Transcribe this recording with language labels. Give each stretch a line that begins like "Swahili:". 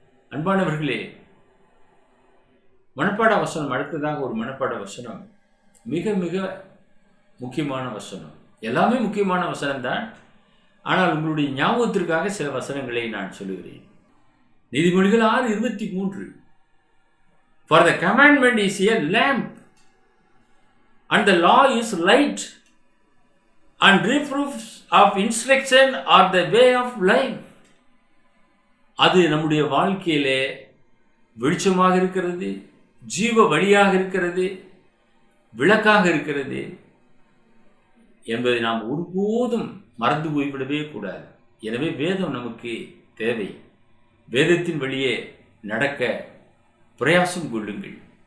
Tamil: அன்பானவர்களே, மனப்பாட வசனம் அடுத்ததாக ஒரு மனப்பாட வசனம் மிக மிக முக்கியமான வசனம். எல்லாமே முக்கியமான வசனம்தான். ஆனால் உங்களுடைய ஞாபகத்திற்காக சில வசனங்களை நான் சொல்லுகிறேன். நீதிமொழிகள் 6:23.
English: For the commandment is a lamp and the law is light and reproofs of instruction are the way of life.
Tamil: அது நம்முடைய வாழ்க்கையிலே வெளிச்சமாக இருக்கிறது, ஜீவ வழியாக இருக்கிறது, விளக்காக இருக்கிறது என்பதை நாம் ஒருபோதும் மறந்து போய்விடவே கூடாது. எனவே வேதம் நமக்கு தேவை. வேதத்தின் வழியே நடக்க பிரயாசம் கொள்ளுங்கள்.